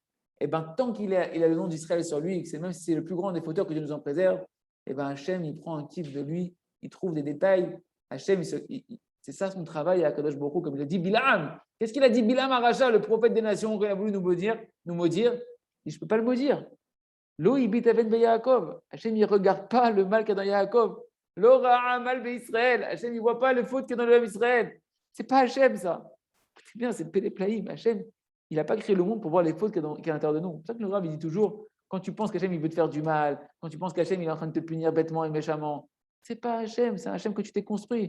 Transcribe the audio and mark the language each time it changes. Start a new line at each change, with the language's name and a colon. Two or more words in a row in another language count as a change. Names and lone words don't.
French: Et bien, tant qu'il a le nom d'Israël sur lui, même si c'est le plus grand des fauteurs que Dieu nous en préserve, et bien Hachem, il prend un kiff de lui, il trouve des détails. Hachem, c'est ça son travail à
Hebrew: קדוש ברוך הוא,
French: comme il a dit Bilam. Qu'est-ce qu'il a dit Bilam à Racha, le prophète des nations, qui a voulu nous maudire? Je ne peux pas le maudire.
Hebrew: לא הביט און ביעקב.
French: Hachem, il ne regarde pas le mal qu'il y a dans Yaakov.
Hebrew: לא ראה עמל בישראל.
French: Hachem, il ne voit pas le faute qu'il y a dans le peuple Israël. C'est pas Hachem, ça. C'est bien, c'est le Péléplaïm. Hachem, il n'a pas créé le monde pour voir les fautes qu'il y a à l'intérieur de nous. C'est pour ça que le Rav, il dit toujours, quand tu penses qu'Hachem, il veut te faire du mal, quand tu penses qu'Hachem, il est en train de te punir bêtement et méchamment, c'est pas Hachem, c'est un Hachem que tu t'es construit.